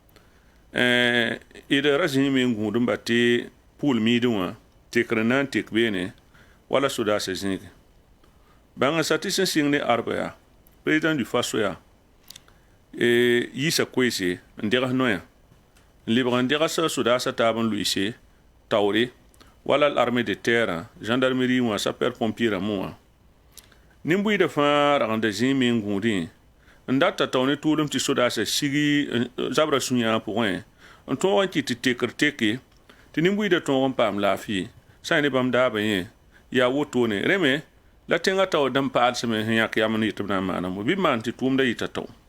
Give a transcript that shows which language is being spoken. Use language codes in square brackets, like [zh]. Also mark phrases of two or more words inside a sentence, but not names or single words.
[mos] d ra zĩime n gũud n ba tɩ pʋʋl miidẽ wã tekr na n tek beene wala sodaasã zĩige bãngã sa tɩ sẽn sɩng ne arba yaa [fr] président du faso [mos] yaa yiisa koeese n degs noyã n lebg n degs sodaasã taab n luɩse taoore wala [fr] l'armée de terre [mos] gendarmerie wã [fr] sapeur pompier [mos] rãmbẽ wã nin-buɩɩdã fãa ragenda zĩime n gũudẽ n data tao ne tʋʋlem tɩ sodaasã sigi zabrã sũ-yã pʋgẽ n tõog n kɩ tɩ tekr teke tɩ nin-buɩɩdã tõog n paam laafɩ sã ne bãmb daabã yẽ yaa wotone rẽme la tẽngã tao dãmb paalsme sẽn yãk yam n yetɩ b na n maanamo bɩ maan tɩ tʋʋmda yɩta tao